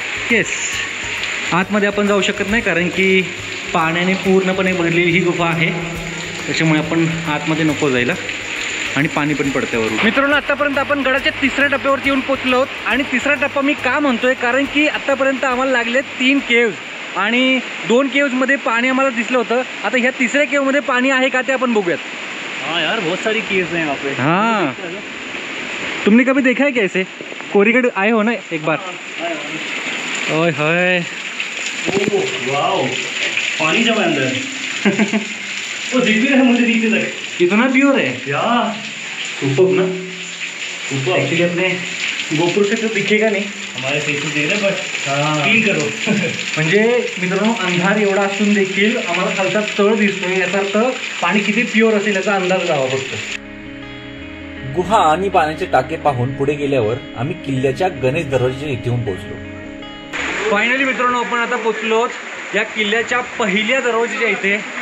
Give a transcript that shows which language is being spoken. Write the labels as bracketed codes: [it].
[mr] Yes, आतमध्ये आपण जाऊ शकत नाही कारण की पाण्याने पूर्णपणे भरलेली ही गुफा आहे, त्याच्यामुळे आपण आतमध्ये नको जायला आणि पाणी पण पडते वरून. मित्रांनो, आतापर्यंत आपण गडाच्या 3ऱ्या टप्प्यावरती येऊन पोहोचलो आहोत. आणि 3रा टप्पा मी का म्हणतोय, कारण की आतापर्यंत आम्हाला लागले 3 केव्ज आणि 2 केव्जमध्ये पाणी आम्हाला दिसलं होतं. आता ह्या 3ऱ्या केव्जमध्ये पाणी आहे का ते आपण बघूयात. [hi] हाँ यार, बहुत सारी केव्स हैं यहाँ पे. हाँ, तुमने कभी देखा है कैसे? कोरीगढ़ आए हो ना एक बार? ओए होए, वाओ, पानी जमा अंदर. वो दिख भी रहा है मुझे नीचे तक. कितना प्योर है यार, सुपर ना. सुपर. एक्चुअली अपने गोपुर से तो दिखेगा नहीं, हमारे फेस में देख रहे, बट फील करो. [mr] म्हणजे मित्रांनो, अंधार एवढा असून देखील आम्हाला खालचा तळ दिसतोय, याचा अर्थ पाणी किती प्युअर असेल याचा अंदाज लावा फक्त. गुहा आणि पाण्याचे टाके पाहून पुढे गेल्यावर आम्ही किल्ल्याच्या गणेश दरवाजाच्या इथे येऊन पोहोचलो. फायनली मित्रांनो, आपण आता पोहोचलो या किल्ल्याच्या पहिल्या दरवाजाच्या इथे.